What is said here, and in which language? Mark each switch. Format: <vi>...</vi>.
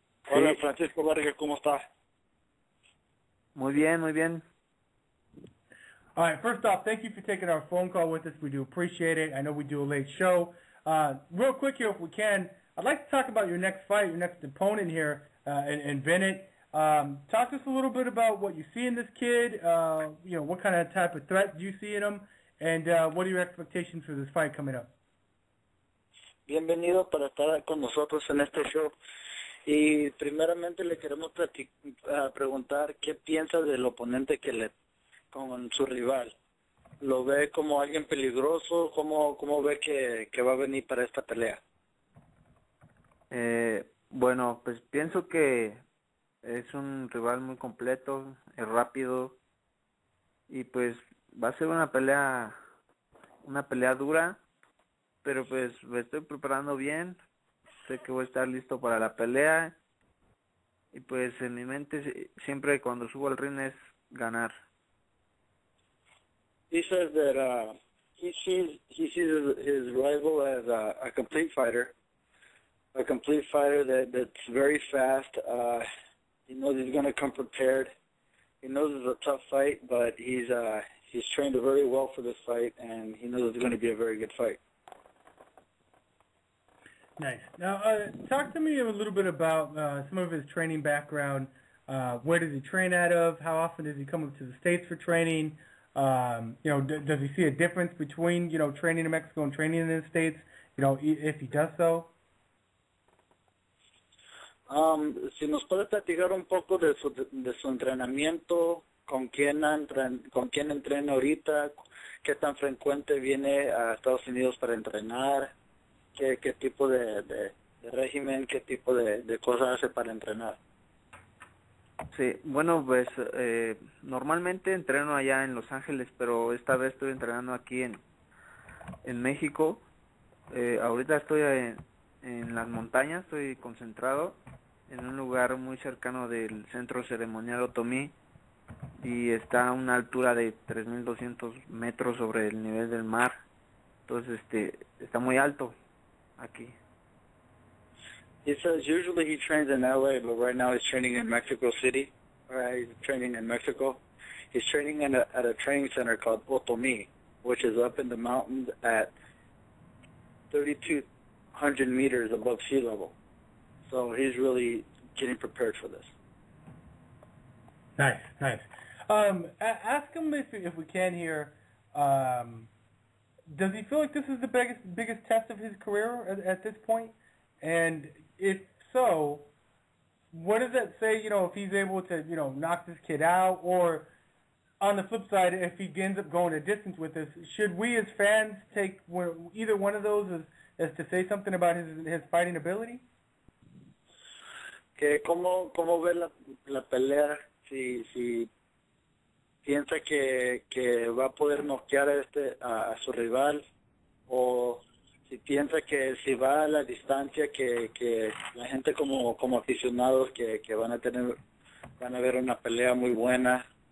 <es>Hola, Francisco Vargas, ¿cómo estás? Muy bien.</es> <en>All right, first off, thank you for taking our phone call with us. We do appreciate it. I know we do a late show. Real quick here, if we can, I'd like to talk about your next fight, your next opponent here, in Bennett. Talk to us a little bit about what you see in this kid, what kind of type of threat do you see in him, and what are your expectations for this fight coming up?</en> <es>Bienvenido para estar con nosotros en este show. Y primeramente le queremos preguntar qué piensa del oponente con su rival. ¿Lo ve como alguien peligroso? ¿Cómo ve que va a venir para esta pelea? Bueno, pues pienso que es un rival muy completo, es rápido y pues va a ser una pelea dura, pero pues me estoy preparando bien, sé que voy a estar listo para la pelea y pues en mi mente siempre cuando subo al ring es ganar.</es> <en>He says that he sees his rival as a complete fighter that's very fast. He knows he's going to come prepared. He knows it's a tough fight, but he's trained very well for this fight, and he knows it's going to be a very good fight. Nice. Now, talk to me a little bit about some of his training background. Where does he train out of? How often does he come up to the States for training? Does he see a difference between, training in Mexico and training in the States, if he does so?</en> <es>Si nos puede platicar un poco de su entrenamiento, con quién entrena ahorita, qué tan frecuente viene a Estados Unidos para entrenar, qué tipo de régimen, qué tipo de cosas hace para entrenar. Sí, bueno, pues normalmente entreno allá en Los Ángeles, pero esta vez estoy entrenando aquí en México. Ahorita estoy en las montañas, estoy concentrado en un lugar muy cercano del centro ceremonial Otomí y está a una altura de 3.200 metros sobre el nivel del mar. Entonces está muy alto aquí.</es> <en>He says usually he trains in LA, but right now he's training in Mexico City. He's training in Mexico. He's training at a training center called Otomí, which is up in the mountains at 3,200 meters above sea level. So he's really getting prepared for this. Nice. Ask him if we can here. Does he feel like this is the biggest test of his career at this point? And if so, what does that say, if he's able to, knock this kid out? Or on the flip side, if he ends up going a distance with this, should we as fans take either one of those as to say something about his fighting ability?</en> <es>¿Cómo ve la pelea? Si piensa que va a poder noquear a su rival, o si piensa que si va a la distancia que la gente como aficionados que van a ver una pelea muy buena.</es>